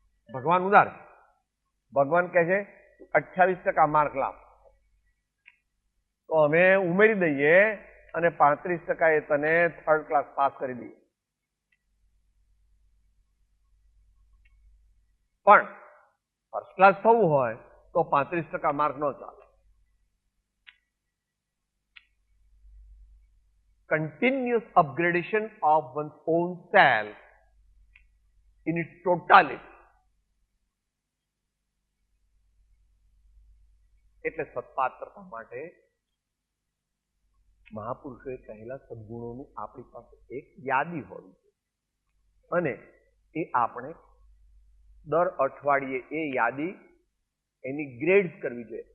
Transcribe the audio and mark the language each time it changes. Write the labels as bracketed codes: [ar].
[gu] ભગવાન ઉદાર, ભગવાન કહે છે 28% માર્ક લાવ, તો અમે ઉમેરી દઈએ અને 35% એ તને 3rd ક્લાસ પાસ કરી દઈએ. પણ ફર્સ્ટ ક્લાસ થવું હોય તો 35% માર્ક ન ચાલે. [en] Continuous upgradation of one's own self in its totality. [gu] એટલે સત્પાત્રતા માટે મહાપુરુષોએ કહેલા સદગુણોનું આપણી પાસે એક યાદી હોવી જોઈએ, અને એ આપણે દર અઠવાડિયે એ યાદી એની ગ્રેડ કરવી જોઈએ.